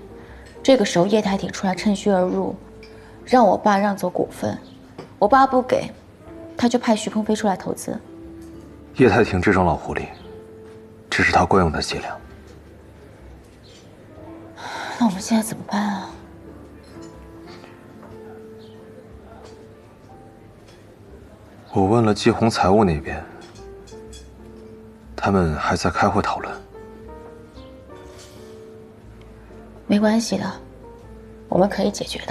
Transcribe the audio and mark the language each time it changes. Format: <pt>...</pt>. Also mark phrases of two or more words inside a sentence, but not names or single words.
<zh>这个时候叶台挺出来趁虚而入，让我爸让走股份。我爸不给，他就派徐鹏飞出来投資。叶太挺這種老狐狸，這是他慣用的伎倆。那我們現在怎麼辦啊？我問了季紅財務那邊，他們還在開會討論。沒關係的，我們可以解決的。</zh>